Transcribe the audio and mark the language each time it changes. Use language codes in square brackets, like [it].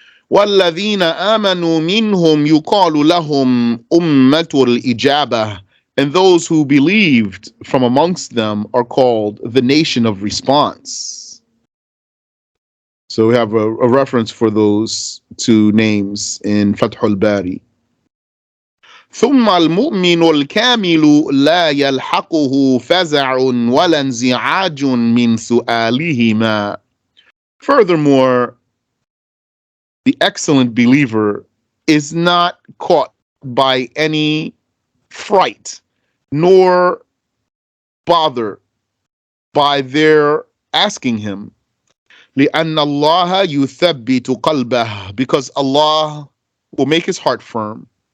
[ar] وَالَّذِينَ آمَنُوا مِنْهُمْ يُقَالُ لَهُمْ أُمَّةُ الْإِجَابَةِ, [en] and those who believed from amongst them are called the nation of response. So we have a reference for those two names in Fath al-Bari. [ar] ثم المؤمن الكامل لا يلحقه فزع ولا انزعاج من سؤالهما. [en] Furthermore, the excellent believer is not caught by any fright nor bother by their asking him. [ar] لأن الله يثبت قلبه, [en] because Allah will make his heart firm.